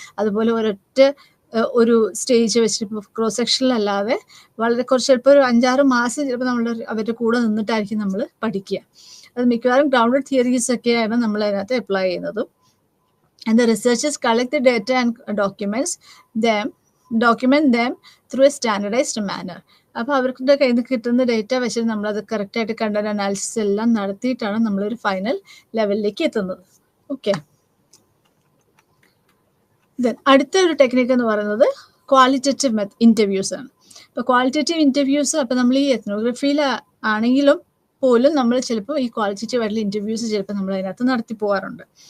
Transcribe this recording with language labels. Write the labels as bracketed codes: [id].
[ml] അതുപോലെ ഒരു സ്റ്റേജ് വെച്ചിട്ട് ഇപ്പോൾ ക്രോസ് സെക്ഷനിലല്ലാതെ ചിലപ്പോൾ ഒരു 5-6 മാസം ചിലപ്പോൾ നമ്മൾ അവരുടെ കൂടെ നിന്നിട്ടായിരിക്കും നമ്മൾ പഠിക്കുക. അത് മിക്കവാറും ഗ്രൗണ്ടഡ് തിയറീസ് ഒക്കെയാണ് നമ്മൾ അതിനകത്ത് അപ്ലൈ ചെയ്യുന്നതും. [en] And the researchers collect the data and documents them document them through a standardized manner. [ml] അപ്പോൾ അവരുടെ കയ്യിൽ നിന്ന് കിട്ടുന്ന ഡേറ്റ വെച്ചിട്ട് നമ്മളത് കറക്റ്റായിട്ട് കണ്ടന്റ് അനാലിസിസ് എല്ലാം നടത്തിയിട്ടാണ് നമ്മളൊരു ഫൈനൽ ലെവലിലേക്ക് എത്തുന്നത്. ഓക്കെ, ദെൻ അടുത്ത ഒരു ടെക്നിക്ക് എന്ന് പറയുന്നത് ക്വാളിറ്റേറ്റീവ് ഇൻ്റർവ്യൂസ് ആണ്. ഇപ്പോൾ ക്വാളിറ്റേറ്റീവ് ഇൻ്റർവ്യൂസ് അപ്പോൾ നമ്മൾ ഈ എത്നോഗ്രഫിയിൽ ആണെങ്കിലും പോലും നമ്മൾ ചിലപ്പോൾ ഈ ക്വാളിറ്റേറ്റീവ് ആയിട്ടുള്ള ഇൻ്റർവ്യൂസ് ചിലപ്പോൾ നമ്മൾ അതിനകത്ത് നടത്തി പോകാറുണ്ട്.